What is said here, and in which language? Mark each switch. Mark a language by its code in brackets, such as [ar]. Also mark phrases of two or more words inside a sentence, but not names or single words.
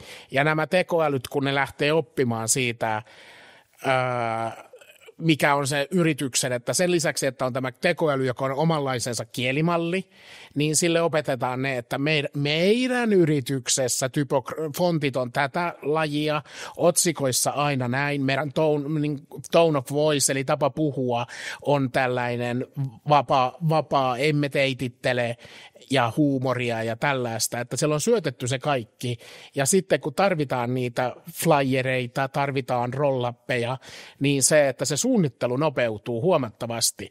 [fi] Ja nämä tekoälyt, kun ne lähtee oppimaan siitä, mikä on se yrityksen, että sen lisäksi, että on tämä tekoäly, joka on omanlaisensa kielimalli, niin sille opetetaan ne, että meidän yrityksessä fontit on tätä lajia, otsikoissa aina näin, meidän [en] tone of voice, [fi] eli tapa puhua, on tällainen vapaa emme teitittele ja huumoria ja tällaista, että siellä on syötetty se kaikki, ja sitten kun tarvitaan niitä flyereita, tarvitaan rollappeja, niin se, että se suunnittelu nopeutuu huomattavasti.